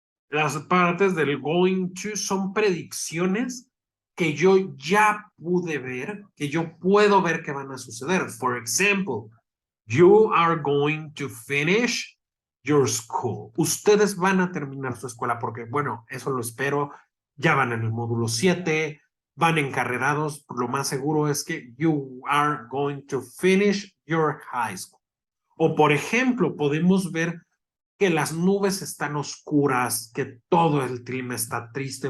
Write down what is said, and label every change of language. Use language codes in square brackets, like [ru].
[es] Las partes del going to son predicciones que yo ya pude ver, que yo puedo ver que van a suceder. [en] For example, you are going to finish your school. [es] Ustedes van a terminar su escuela porque, bueno, eso lo espero. Ya van en el módulo 7, van encarrerados. Lo más seguro es que [en] you are going to finish your high school. [es] O, por ejemplo, podemos ver que las nubes están oscuras, que todo el clima está triste.